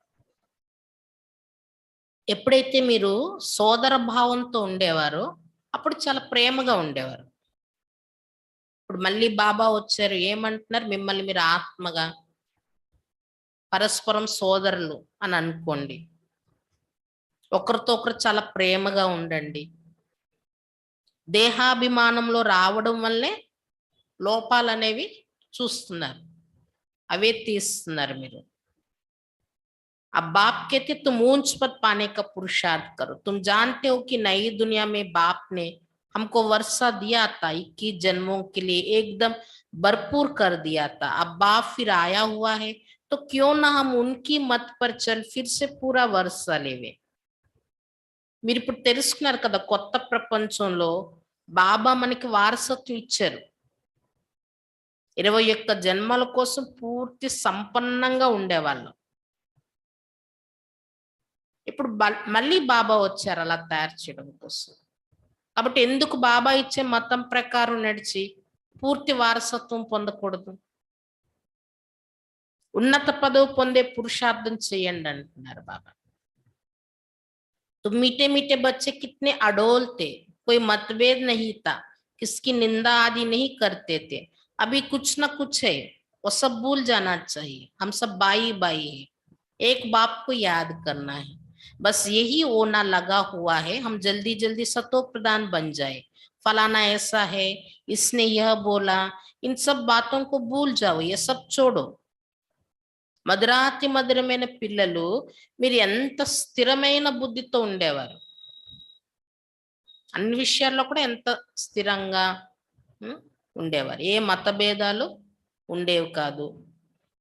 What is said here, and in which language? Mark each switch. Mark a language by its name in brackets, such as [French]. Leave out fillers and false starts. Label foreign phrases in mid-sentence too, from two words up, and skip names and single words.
[Telugu] ఎప్పుడైతే మీరు సోదర భావంతో ఉండేవారో అప్పుడు చాలా ప్రేమగా ఉండేవారు. ఇప్పుడు మళ్ళీ బాబా వచ్చారు, ఏమంటున్నారు? మిమ్మల్ని మీరు ఆత్మగా, పరస్పరం సోదరులు అని అనుకోండి, ఒకరితో ఒకరు చాలా ప్రేమగా ఉండండి. దేహాభిమానంలో రావడం వల్లే లోపాలు అనేవి చూస్తున్నారు, అవే తీస్తున్నారు మీరు. [Hindi] अब बाप कहते तुम ऊंच पद पाने का पुरुषार्थ करो, तुम जानते हो कि नई दुनिया में बाप ने हमको वर्षा दिया था, 21 जन्मों के लिए एकदम भरपूर कर दिया था. अब बाप फिर आया हुआ है तो क्यों ना हम उनकी मत पर चल फिर से पूरा वर्षा लेवे. [Telugu] మీరు ఇప్పుడు తెలుసుకున్నారు కదా, కొత్త ప్రపంచంలో బాబా మనకి వారసత్వం ఇచ్చారు. 21 జన్మల కోసం పూర్తి సంపన్నంగా ఉండేవాళ్ళం. ఇప్పుడు మళ్ళీ బాబా వచ్చారు అలా తయారు చేయడం కోసం. కాబట్టి ఎందుకు బాబా ఇచ్చే మతం ప్రకారం నడిచి పూర్తి వారసత్వం పొందకూడదు? ఉన్నత పదవి పొందే పురుషార్థం చేయండి అంటున్నారు బాబా. [Hindi] तो मीठे मीठे बच्चे कितने अडोल थे, कोई मतभेद नहीं था, किसकी निंदा आदि नहीं करते थे. अभी कुछ ना कुछ है, वो सब भूल जाना चाहिए. हम सब बाई बाई है, एक बाप को याद करना है, बस यही ओना लगा हुआ है. हम जल्दी जल्दी सतो प्रधान बन जाए. फलाना ऐसा है, इसने यह बोला, इन सब बातों को भूल जाओ, ये सब छोड़ो. [Telugu] మధురాతి మధురమైన పిల్లలు, మీరు ఎంత స్థిరమైన బుద్ధితో ఉండేవారు, అన్ని విషయాల్లో కూడా ఎంత స్థిరంగా ఉండేవారు. ఏ మతభేదాలు ఉండేవి కాదు.